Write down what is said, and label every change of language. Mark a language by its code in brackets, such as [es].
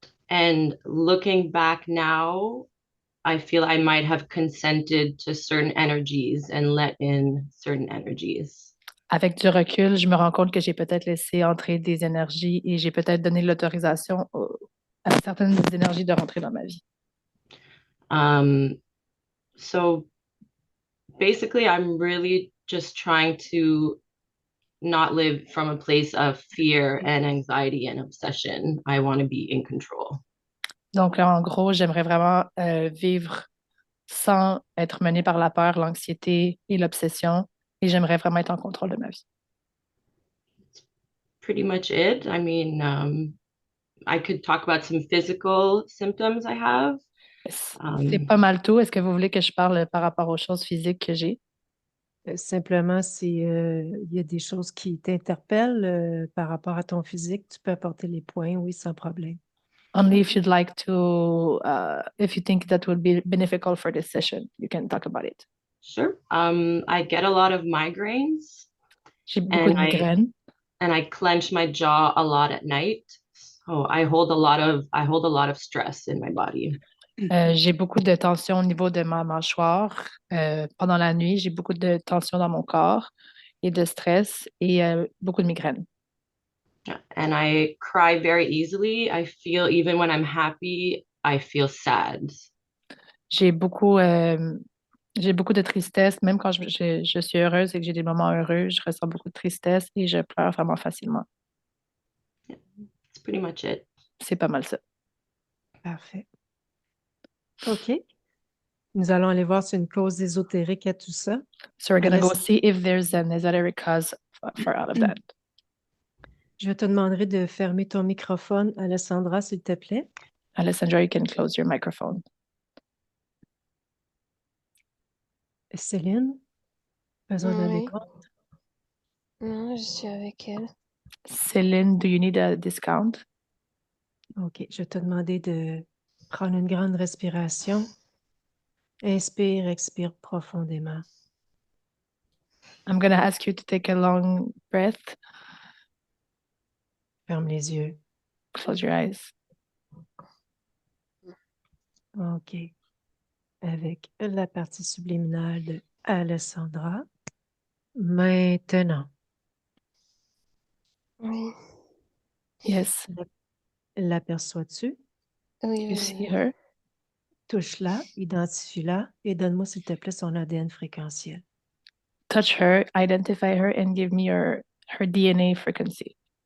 [en] And looking back now, I feel I might have consented to certain energies and let in certain energies. [fr] Avec du recul, je me rends compte que j'ai peut-être laissé entrer des énergies et j'ai peut-être donné l'autorisation à certaines des énergies de rentrer dans ma vie. [en] Um, so basically, I'm really just trying to not live from a place of fear and anxiety and obsession. I want to be in control. [fr] Donc, en gros, j'aimerais vraiment vivre sans être menée par la peur, l'anxiété et l'obsession et j'aimerais vraiment être en contrôle de ma vie. [en] Pretty much it. I mean, I could talk about some physical symptoms I have. [fr] C'est pas mal tout. Est-ce que vous voulez que je parle par rapport aux choses physiques que j'ai? Simplement, il y a des choses qui t'interpellent par rapport à ton physique, tu peux apporter les points, oui, sans problème. [en] Only if you'd like to, if you think that would be beneficial for this session, you can talk about it. Sure. I get a lot of migraines. [fr] J'ai beaucoup de migraines. [en] And I clench my jaw a lot at night. So I hold a lot of stress in my body. [fr] J'ai beaucoup de tension au niveau de ma mâchoire. Pendant la nuit, j'ai beaucoup de tension dans mon corps et de stress et beaucoup de migraines. [en] And I cry very easily. I feel even when I'm happy, I feel sad. [fr] J'ai beaucoup, euh, j'ai beaucoup de tristesse. Même quand je suis heureuse et que j'ai des moments heureux, je ressens beaucoup de tristesse et je pleure vraiment facilement. [en] That's pretty much it. [fr] C'est pas mal ça. Parfait. OK. Nous allons aller voir sur une cause ésotérique à tout ça. [en] So we're going to go see if there's an esoteric cause for all of that. [fr] Je te demanderai de fermer ton microphone, Alessandra, s'il te plaît. [en] Alessandra, you can close your microphone. [fr] Céline, besoin d'un Oui. décompte? Non, je suis avec elle. [en] Céline, do you need a discount? [fr] OK, je vais te demander de prendre une grande respiration. Inspire, expire profondément. [en] I'm going to ask you to take a long breath. [fr] Ferme les yeux. [en] Close your eyes. OK. [fr] Avec la partie subliminale de Alessandra. Maintenant. Oui. [en] Yes. [fr] L'aperçois-tu? Oui, [en] You [fr] oui, [en] see [fr] oui. [en] her? [fr] Touche-la, identifie-la et donne-moi, s'il te plaît, son ADN fréquentiel. [en] Touch her, identify her, and give me her DNA frequency.